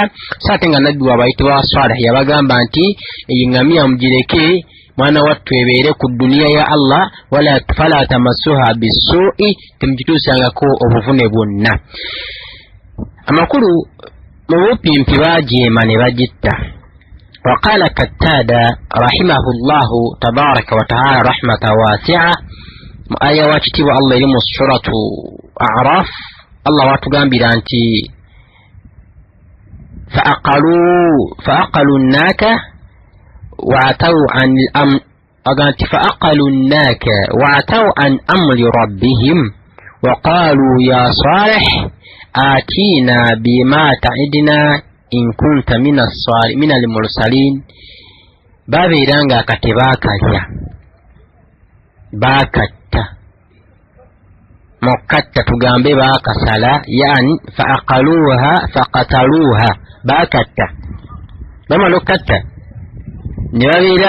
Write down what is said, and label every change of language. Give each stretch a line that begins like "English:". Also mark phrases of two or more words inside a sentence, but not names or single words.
Ganda: Saate nga nabbi wabayitibwa Salih yabagamba nti engamiya mugireke mwana wattu ebeere ku duniya ya Allah,
Arabic: فلا تمسوها بسوء,
Ganda: temugituusangako obuvune bwonna. Amakulu mu bupimpi baajeema ne bagitta.
Arabic: وقال كتادة رحمه الله تبارك وتعالى رحمة واسعة
Ganda: aya wakitiibwa Allah eri mu suratu A'raf. Allah watugambira nti
Arabic: فأقلوا الناك وعتوا عن أمر ربهم وقالوا يا صالح آتينا بما تعدنا إن كنت من المرسلين.
Ganda: babeeranga kate baakalya baakatta mukatta tugambe bakasala yani faqataluha bakatta bamalokatta ne babeera